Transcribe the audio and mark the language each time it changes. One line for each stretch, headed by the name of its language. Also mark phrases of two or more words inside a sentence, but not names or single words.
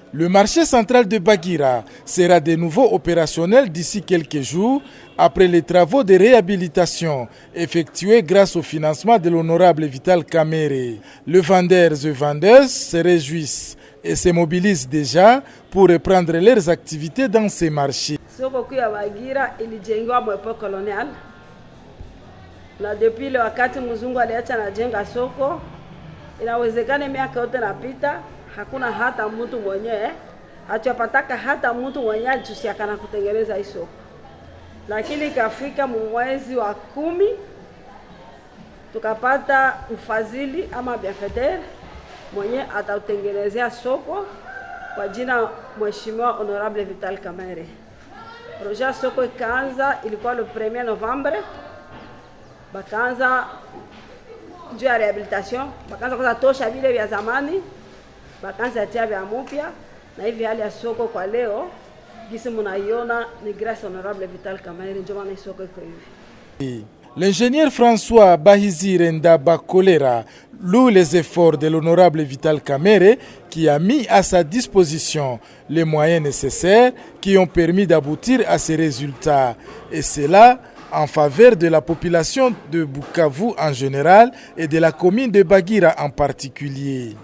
French: Le marché central de Bagira sera de nouveau opérationnel d'ici quelques jours après les travaux de réhabilitation effectués grâce au financement de l'honorable Vital Kamerhe. Les vendeurs et vendeuses se réjouissent et se mobilisent déjà pour reprendre leurs activités dans ces marchés.
Swahili: Soko kuu ya Bagira ilijengwa mwepo kolonial na
French: depuis le
Swahili: wakati mzungu aliacha anajenga soko, inawezekana miaka yote napita hakuna hata mtu mwenyewe atapataka hata mtu mwenyewe alitushiakana kutengeneza hii soko, lakini ikafika mwezi wa 10 tukapata mfadhili ama bienfaiteur mwenye atautengenezea soko kwa jina Mheshimiwa Honorable Vital Kamerhe. Projet soko ikaanza, ilikuwa
French: le 1er Novembre.
Swahili: Bakaanza juu ya rehabilitation, bakaanza kwanza tosha vile vya zamani, bakaanza tia vya mpya, na hivi hali ya soko kwa leo gisi mnaiona ni grâce Honorable Vital Kamerhe ndio maana soko iko hivi.
French: L'ingénieur François Bahizire Ndaba Kolera loue les efforts de l'honorable Vital Kamerhe qui a mis à sa disposition les moyens nécessaires qui ont permis d'aboutir à ces résultats. Et cela en faveur de la population de Bukavu en général et de la commune de Bagira en particulier.